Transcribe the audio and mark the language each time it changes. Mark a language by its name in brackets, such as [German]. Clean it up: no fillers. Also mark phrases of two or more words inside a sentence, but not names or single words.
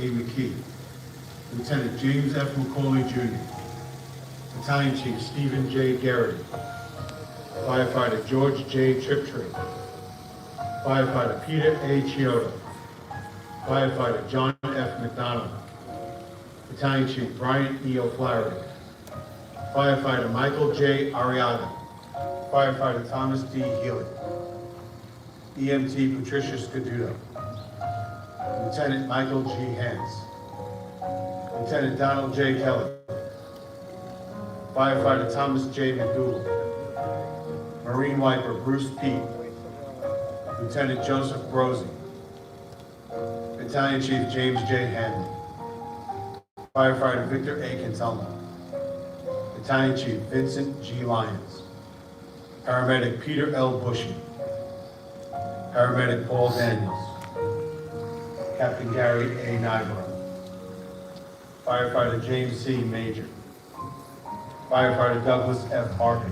[English] McKee. Lieutenant James F. McCauley Jr. Battalion Chief Stephen J. Garrity. Firefighter George J. Triptree. Firefighter Peter A. Chiodo. Firefighter John F. McDonald. Battalion Chief Brian E. O'Flaherty. Firefighter Michael J. Arriaga. Firefighter Thomas D. Healy. EMT Patricia Scaduto. Lieutenant Michael G. Hance. Lieutenant Donald J. Kelly. Firefighter Thomas J. McDougal. Marine Wiper Bruce Pete. Lieutenant Joseph Brosey. Battalion Chief James J. Hanley. Firefighter Victor A. Cantelmo. Battalion Chief Vincent G. Lyons. Paramedic Peter L. Bushy. Paramedic Paul Daniels. Captain Gary A. Nyborough. Firefighter James C. Major. Firefighter Douglas F. Harkins.